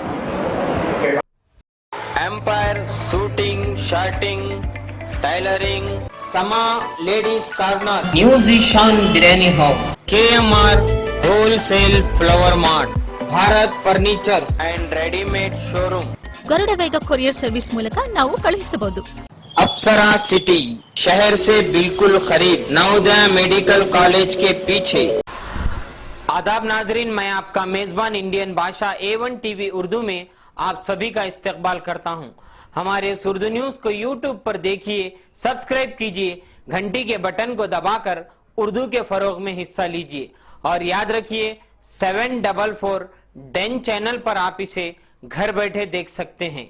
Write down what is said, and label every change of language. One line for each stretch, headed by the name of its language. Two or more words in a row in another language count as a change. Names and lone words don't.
Hindi: एम्पायर, शूटिंग, शर्टिंग, टेलरिंग, समा लेडीज कॉर्नर, न्यूज ईशान बिरयानी हाउस, KMR होलसेल फ्लावर मार्ट, भारत फर्नीचर्स एंड रेडीमेड शोरूम,
Kannada: ಗರುಡ ವೇಗ ಕೊರಿಯರ್ ಸರ್ವಿಸ್ ಮೂಲಕ ನಾವು ಕಳುಹಿಸಬಹುದು.
Hindi: अप्सरा सिटी शहर से बिल्कुल करीब, नवोदय मेडिकल कॉलेज के पीछे। आदाब नाजरीन, मैं आपका मेजबान इंडियन भाषा A1 TV उर्दू में आप सभी का इस्तकबाल करता हूं। हमारे इस उर्दू न्यूज को YouTube पर देखिए, सब्सक्राइब कीजिए, घंटी के बटन को दबाकर उर्दू के फरोग में हिस्सा लीजिए और याद रखिए 744 डेन चैनल पर आप इसे घर बैठे देख सकते हैं।